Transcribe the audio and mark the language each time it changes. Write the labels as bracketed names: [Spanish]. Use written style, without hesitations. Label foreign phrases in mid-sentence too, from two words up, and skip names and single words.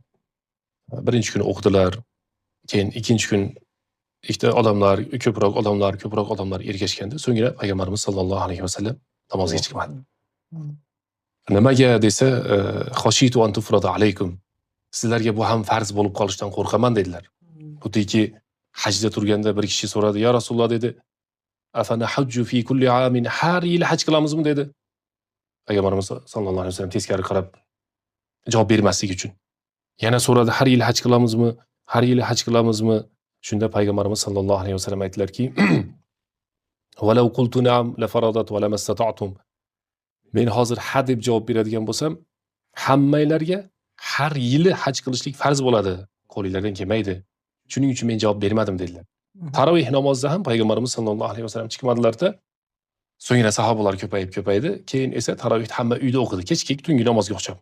[Uzbek] Birinchi kuni o'qidilar, keyin ikkinchi kun ko'proq odamlar ergashganda, so'ngra payg'ambarimiz [Arabic] صلى الله عليه وسلم [Uzbek] namozga chiqmadi. Nimaga desa, [Arabic] خشيت أن تفرض عليكم. [Uzbek] Sizlarga bu ham farz bo'lib qolishdan qo'rqaman dedilar. Xuddiki hajda turganda bir kishi so'radi, [Arabic] "يا رسول الله" [Uzbek] dedi, [Arabic] "أفعلينا الحج في كل عام, [Uzbek] har yil haj qilamizmi?" dedi. Payg'ambarimiz [Arabic] صلى الله عليه وسلم [Uzbek] teskari qarab javob bermaslik uchun. Yana so'radi, "Har yil haj qilamizmi? Har yil haj qilamizmi?" Shunda payg'ambarimiz [Arabic] صلى الله عليه وسلم [Uzbek] aytdilarki, [Arabic] "ولو قلت نعم لفرضت ولما استطعتم." [Uzbek] Men hozir ha deb javob beradigan bo'lsam, hammanglarga har yili haj qilishlik farz bo'ladi, qo'lingizdan kelmaydi. Shuning uchun men javob bermadim dedilar. Tarovih namozida ham payg'ambarimiz [Arabic] صلى الله عليه وسلم [Uzbek] chiqmadilar-da. So'ngra sahobalar ko'paydi, keyin esa tarovihni hamma uyda o'qidi, kechki tungi namozga o'xshab.